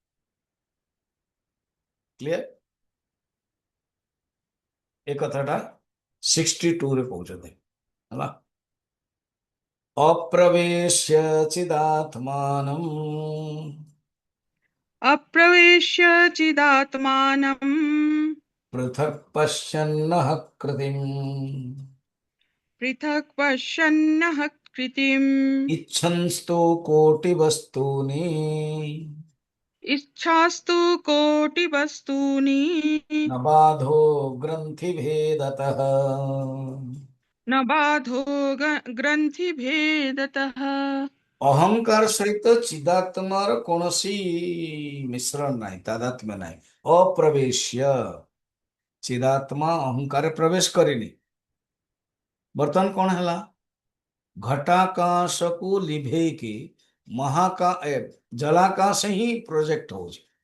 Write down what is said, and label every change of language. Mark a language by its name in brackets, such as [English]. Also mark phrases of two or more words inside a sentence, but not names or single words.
[Odia] କ୍ଲିୟର? ଏ କଥାଟା 62 କହୁଛନ୍ତି ହେଲା। [Sanskrit] ଅପ୍ରବେଶ୍ୟ ଚିଦାତ୍ମାନମ୍ अप्रवेश्य चिदात्मानं ପୃଥକ୍ ପଶ୍ୟନ୍ନଃ କୃତିମ୍ पृथक् पश्यन्नः कृतिम् ଇଚ୍ଛନ୍ସ୍ତୁ କୋଟି ବସ୍ତୂନି इच्छास्तु कोटिवस्तूनि न बाधो ग्रंथि भेदतः। न बाधो ग्रन्थिभेदतः। [Odia] ଅହଙ୍କାର ସହିତ ଚିଦାତ୍ମାର କୌଣସି ମିଶ୍ରଣ ନାହିଁ, ତାଦାତ୍ମ୍ୟ ନାହିଁ। ଅପ୍ରବେଶ୍ୟ, ଚିଦାତ୍ମା ଅହଙ୍କାର ପ୍ରବେଶ କରିନି। ବର୍ତ୍ତମାନ କଣ ହେଲା? ଘଟାକାଶକୁ ଲିଭେଇକି ଜଳାକାଶ ହିଁ ପ୍ରୋଜେକ୍ଟ ହଉଛି।